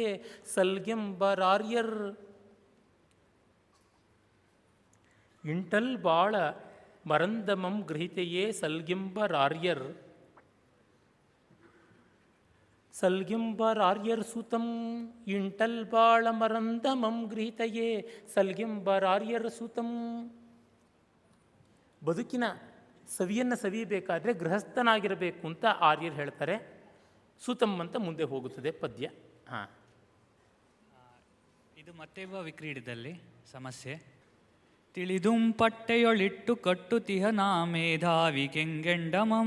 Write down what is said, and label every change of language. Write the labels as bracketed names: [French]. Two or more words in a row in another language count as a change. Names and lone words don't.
[Kannada] ಸಲ್ಗೆಂಬರಾರ್ಯರ್ ಇಂಟಲ್ ಬಾಳ ಮರಂದಮಂ ಗೃಹೀತೆಯೇ. ಸಲ್ಗೆಂಬರಾರ್ಯರ್ ಸಲ್ಗೆಂಬರಾರ್ಯರ್ ಸುತಂ ಇಂಟಲ್ ಬಾಳಮರಂದಮಂ ಗೃಹೀತೆಯೇ. ಸಲ್ಗೆಂಬರಾರ್ಯರ್ ಸುತಂ. ಬದುಕಿನ ಸವಿಯನ್ನು ಸವಿಯಬೇಕಾದ್ರೆ ಗೃಹಸ್ಥನಾಗಿರಬೇಕು ಅಂತ ಆರ್ಯರು ಹೇಳ್ತಾರೆ. ಸುತಂ ಅಂತ ಮುಂದೆ ಹೋಗುತ್ತದೆ ಪದ್ಯ. ಹಾಂ, ಇದು ಮತ್ತೇವ ವಿಕ್ರೀಡಿದಲ್ಲಿ ಸಮಸ್ಯೆ. ತಿಳಿದುಂ ಪಟ್ಟೆಯೊಳಿಟ್ಟು ಕಟ್ಟುತಿಹ ನಾ ಮೇಧಾವಿ ಕೆಂಗೆಂಡಮಂ.